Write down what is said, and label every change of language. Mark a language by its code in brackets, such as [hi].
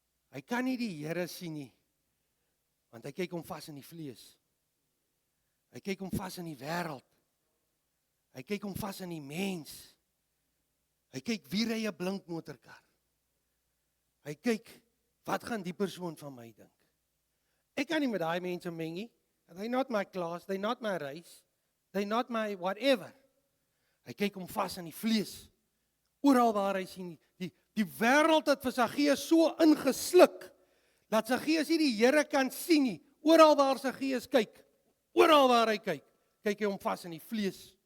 [af] Hy kan nie die Here sien nie, want hy kyk hom vas in die vlees. Hy kyk hom vas in die wêreld. Hy kyk hom vas in die mens. Hy kyk wie ry 'n blink motorkar. Hy kyk, wat gaan die persoon van my dink? Ek kan nie met daai mense meng nie. [en] They're not my class, they're not my race, they're not my whatever. [af] Hy kyk hom vas in die vlees. Oral waar hy sien, die wêreld het vir Saggeus so ingesluk, dat Saggeus nie die Here kan sien nie. Oral waar Saggeus kyk, oral waar hy kyk, kyk hy hom vas in die vlees.